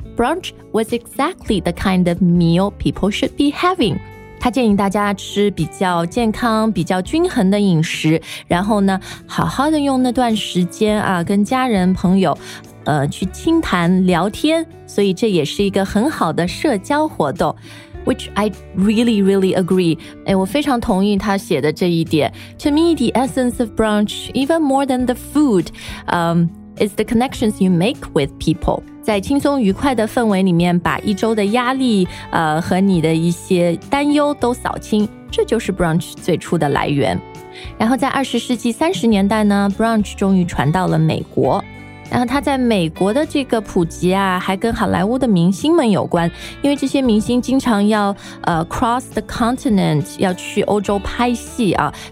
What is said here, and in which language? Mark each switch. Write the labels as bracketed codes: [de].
[en] brunch was exactly the kind of meal people should be having. [zh] 他建议大家吃比较健康、比较均衡的饮食，然后呢，好好的用那段时间啊，跟家人、朋友，去倾谈、聊天，所以这也是一个很好的社交活动。 [en] Which I really, really agree. [zh] 哎，我非常同意他写的这一点。 [en] To me, the essence of brunch, even more than the food, is the connections you make with people. [zh] 在轻松愉快的氛围里面，把一周的压力，和你的一些担忧都扫清，这就是 brunch 最初的来源。然后在20世纪30年代呢 ，brunch 终于传到了美国。然后他在美国的这个普及啊，还跟好莱坞的明星们有关，因为这些明星经常要 [en] cross the continent， [zh] 要去欧洲拍戏啊，